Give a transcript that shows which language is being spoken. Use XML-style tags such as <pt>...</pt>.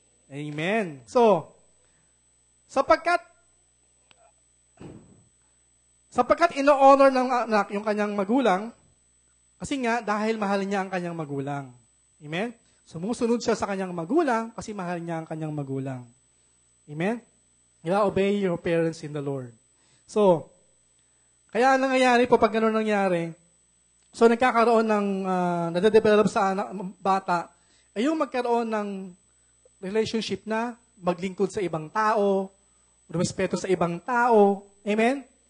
<tl>Amen. So, sapagkat Sapagkat ino-honor ng anak yung kanyang magulang, kasi nga, dahil mahal niya ang kanyang magulang. Amen? Sumusunod siya sa kanyang magulang kasi mahal niya ang kanyang magulang. Amen?</tl> <en>Obey your parents in the Lord.</en> <tl>So, kaya nangyayari po pag gano'n nangyari, so nagkakaroon ng, nade-develop sa bata, ay yung magkaroon ng relationship na maglingkod sa ibang tao, respeto sa ibang tao. Amen?</tl>